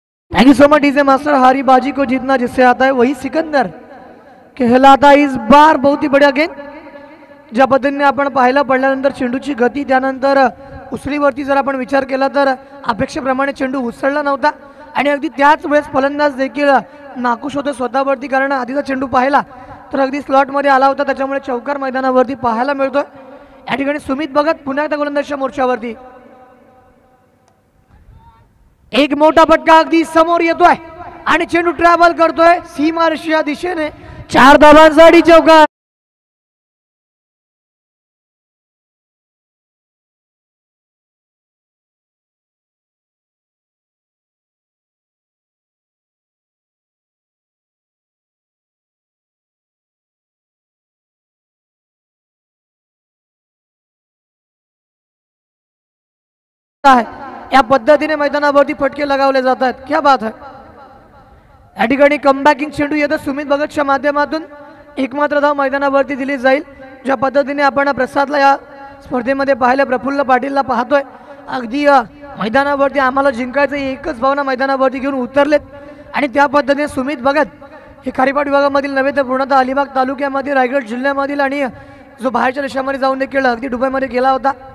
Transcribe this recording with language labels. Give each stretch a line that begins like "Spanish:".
English: Thank you so much DJ master.
Hindi: हारी बाजी को जीतना जिससे आता है वही सिकंदर कहलाता। इस बार बहुत ही बढ़िया गेंद,
Marathi: ज्या पद्धतीने आपण पाहायला पडल्यानंतर चेंडूची गती, त्यानंतर उसळीवरती जर आपण विचार केला तर अपेक्षेप्रमाणे चेंडू उसळला नव्हता आणि अगदी त्याच वेळेस फलंदाज देखील नाखुश होते स्वतःवरती, कारण आधीचा चेंडू पाहिला तर अगदी स्लॉटमध्ये आला होता, त्याच्यामुळे चौकार मैदानावरती पाहायला मिळतोय। या ठिकाणी सुमित भगत पुन्हा एकदा गोलंदाजीच्या मोर्चावरती, एक मोठा फटका अगदी समोर येतोय आणि चेंडू ट्रॅव्हल करतोय सीमारेषेच्या दिशेने, 4 धावांसाठी चौकार। या पद्धतीने मैदानावरती फटके लगावले जातात,
Hindi: क्या बात है।
Marathi: या ठिकाणी कमबॅकिंग चेंडू येतो सुमित भगतच्या माध्यमातून, एकमात्र धाव मैदानावरती दिली जाईल। ज्या पद्धतीने आपण प्रसादला या स्पर्धेमध्ये पाहिलं, प्रफुल्ल पाटीलला पाहतोय, अगदी मैदानावरती आम्हाला जिंकायचं एकच भावना मैदानावरती घेऊन उतरलेत आणि त्या पद्धतीने सुमित भगत हे खारीपाट विभागामधील नव्हे तर पूर्णतः अलिबाग तालुक्यामध्ये, रायगड जिल्ह्यामधील आणि जो बाहेरच्या देशामध्ये जाऊन देखील अगदी दुबईमध्ये गेला होता।